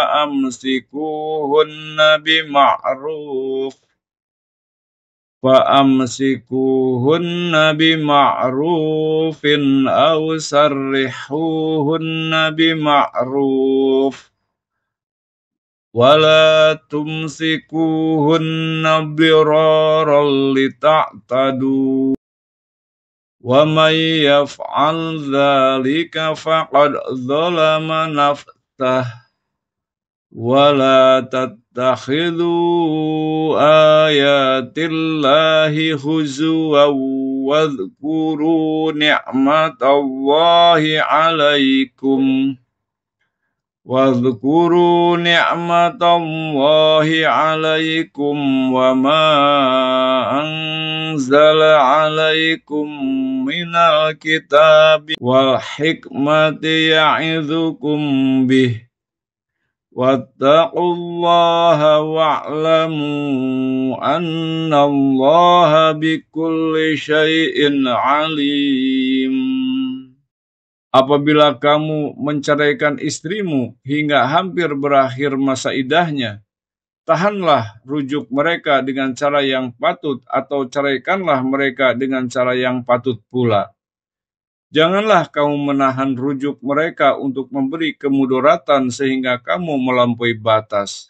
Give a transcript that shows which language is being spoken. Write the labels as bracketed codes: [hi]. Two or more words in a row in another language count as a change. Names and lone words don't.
[ar] فأمسكوهن بمعروف أو سرحوهن بمعروف ولا تمسكوهن ضرارا لتعتدوا ومن يفعل ذلك فقد ظلم نفسه ولا تتخذوا آيات الله هزوا واذكروا نعمة الله عليكم واذكروا نعمة الله عليكم وما أنزل عليكم من الكتاب والحكمة يعظكم به واتقوا الله واعلموا أن الله بكل شيء عليم. [id] Apabila kamu menceraikan istrimu hingga hampir berakhir masa iddahnya, tahanlah rujuk mereka dengan cara yang patut atau ceraikanlah mereka dengan cara yang patut pula. Janganlah kamu menahan rujuk mereka untuk memberi kemudaratan sehingga kamu melampaui batas.